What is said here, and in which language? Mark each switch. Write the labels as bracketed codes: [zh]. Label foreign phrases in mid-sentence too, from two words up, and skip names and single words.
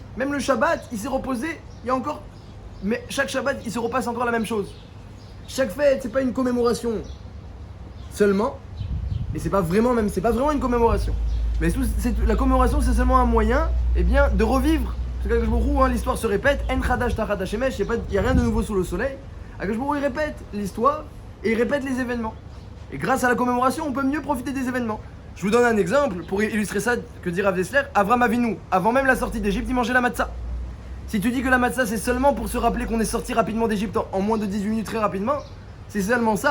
[fr] Même le Shabbat, il s'est reposé, il y a encore... Mais chaque Shabbat, il se repasse encore la même chose. Chaque fête, c'est pas une commémoration seulement, et c'est pas vraiment une commémoration. Mais la commémoration, c'est seulement un moyen, eh bien, de revivre. Parce qu' [he] הקדוש ברוך הוא, [fr] l'histoire se répète. [he] אין חדש תחת השמש, [fr] il n'y a rien de nouveau sous le soleil. [he] הקדוש ברוך הוא, [fr] il répète l'histoire et il répète les événements. Et grâce à la commémoration, on peut mieux profiter des événements. Je vous donne un exemple pour illustrer ça que dit Rav Dessler. Avram Avinu, avant même la sortie d'Égypte, il mangeait la matzah. Si tu dis que la matzah, c'est seulement pour se rappeler qu'on est sorti rapidement d'Égypte en moins de 18 minutes très rapidement, c'est seulement ça.